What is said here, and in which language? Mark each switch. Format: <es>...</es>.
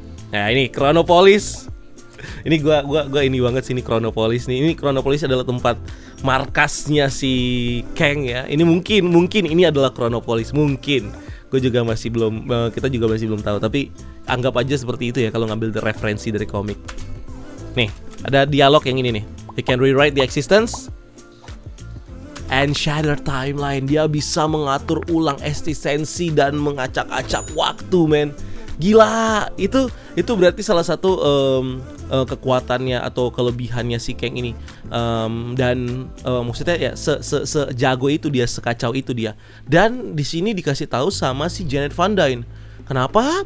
<id>Nah ini Chronopolis. Ini gua ini banget sih ini Chronopolis nih. Ini Chronopolis adalah tempat markasnya si Kang ya. Ini mungkin ini adalah Chronopolis mungkin. Gue juga masih belum kita juga masih belum tahu, tapi anggap aja seperti itu ya kalau ngambil referensi dari komik. Nih, ada dialog yang ini nih.</id> <en>He can rewrite the existence and shatter timeline.</en> <id>Dia bisa mengatur ulang eksistensi dan mengacak-acak waktu, men. Gila, itu berarti salah satu kekuatannya atau kelebihannya si Kang ini. Dan maksudnya ya sejago itu dia, sekacau itu dia. Dan di sini dikasih tahu sama si Janet Van Dyne. Kenapa?</id>